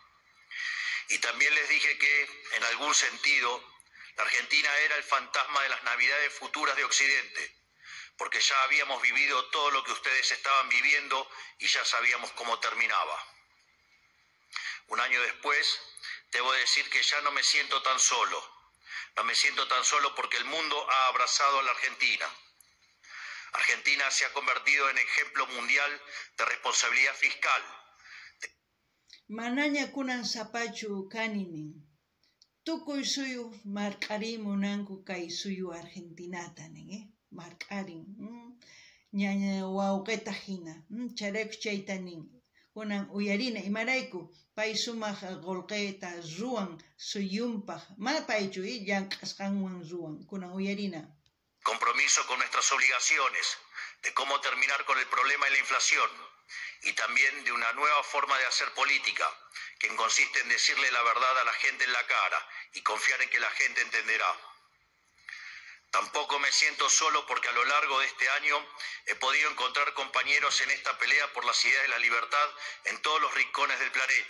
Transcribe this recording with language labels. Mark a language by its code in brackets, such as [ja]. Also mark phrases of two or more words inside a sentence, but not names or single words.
[es] Y también les dije que, en algún sentido, la Argentina era el fantasma de las Navidades futuras de Occidente, porque ya habíamos vivido todo lo que ustedes estaban viviendo y ya sabíamos cómo terminaba. Un año después, debo decir que ya no me siento tan solo. No me siento tan solo porque el mundo ha abrazado a la Argentina. Argentina se ha convertido en ejemplo mundial de responsabilidad fiscal. [qu] Manaña kunan sapachu kaninin. Tukuy suyu marq'arimunanku kay suyu Argentinata nin, marq'arin. Ñaña wawqita hina. Chayraykus chayta nin. Kunan uyarina imarayku pay sumaq qolqeta ruwan suyunpaq ma paychu llank'asqanwan ruwan kunan uyarina. [es] Compromiso con nuestras obligaciones, de cómo terminar con el problema de la inflación y también de una nueva forma de hacer política, que consiste en decirle la verdad a la gente en la cara y confiar en que la gente entenderá. Tampoco me siento solo porque a lo largo de este año he podido encontrar compañeros en esta pelea por las ideas de la libertad en todos los rincones del planeta.